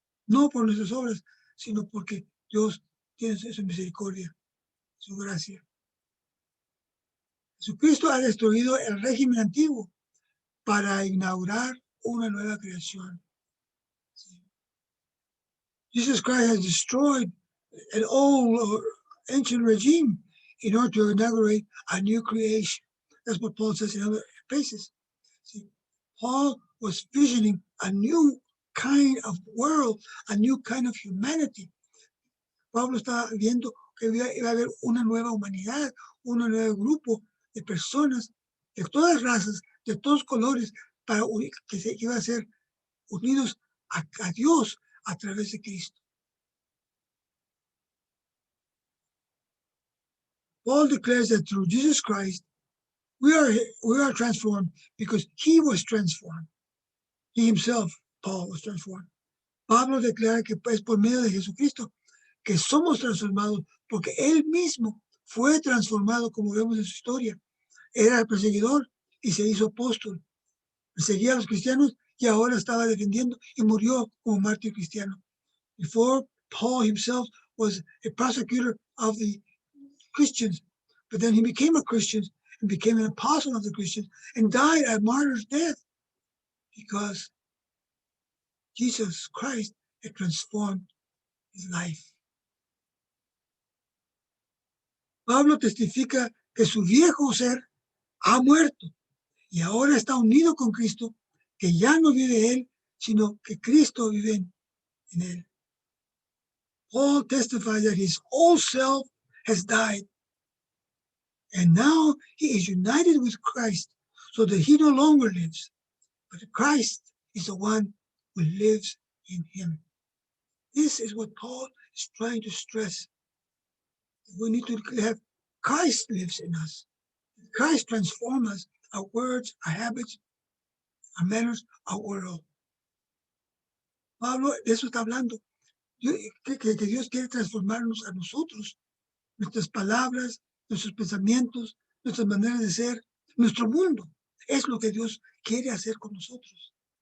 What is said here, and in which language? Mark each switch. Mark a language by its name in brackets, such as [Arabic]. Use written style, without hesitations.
[Spanish] No por nuestras obras, sino porque Dios tiene su misericordia, su gracia. Jesucristo ha destruido el régimen antiguo para inaugurar una nueva creación. [English] Jesus Christ has destroyed an old or ancient regime in order to inaugurate a new creation. That's what Paul says in other places. See, Paul was visioning a new kind of world, a new kind of humanity. [Spanish] Pablo estaba viendo que iba a haber una nueva humanidad, un nuevo grupo de personas de todas razas, de todos colores, para que se iba a ser unidos a Dios a través de Cristo. [English] Paul declares that through Jesus Christ, we are transformed because he was transformed. He himself, Paul, was transformed. [Spanish] Pablo declara que es por medio de Jesucristo que somos transformados porque él mismo fue transformado, como vemos en su historia. Era el perseguidor y se hizo apóstol. Perseguía a los cristianos y ahora estaba defendiendo y murió como mártir cristiano. [English] Before, Paul himself was a persecutor of the Christians, but then he became a Christian and became an apostle of the Christians and died a martyr's death because Jesus Christ had transformed his life. [Spanish] Pablo testifica que su viejo ser ha muerto y ahora está unido con Cristo, que ya no vive él, sino que Cristo vive en él. [English] Paul testifies that his old self has died, and now he is united with Christ, so that he no longer lives, but Christ is the one who lives in him. This is what Paul is trying to stress. We need to have Christ lives in us. Christ transforms us, our words, our habits, our manners, our world. [Spanish] Pablo de eso está hablando. Que Dios quiere transformarnos a nosotros, nuestras palabras, nuestros pensamientos, nuestras maneras de ser, nuestro mundo. Es lo que Dios quiere hacer con nosotros.